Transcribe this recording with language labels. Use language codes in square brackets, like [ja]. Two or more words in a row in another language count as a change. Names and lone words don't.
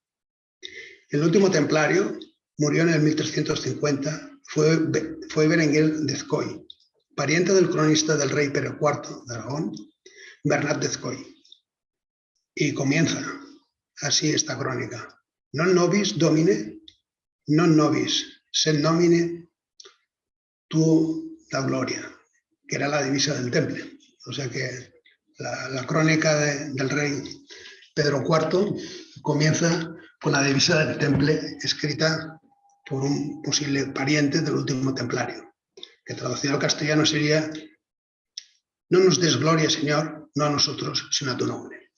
[es] El último templario murió en el 1350, fue Berenguer d'Ezcoy, pariente del cronista del rey Pere IV de Aragón, Bernat d'Ezcoy. Y comienza así esta crónica. [la] Non nobis domine, non nobis, sed nomine tu la gloria, [es] que era la divisa del Temple. O sea que la crónica del rey Pedro IV comienza con la divisa del Temple escrita por un posible pariente del último templario, que traducido al castellano sería: no nos des gloria, Señor, no a nosotros, sino a tu nombre.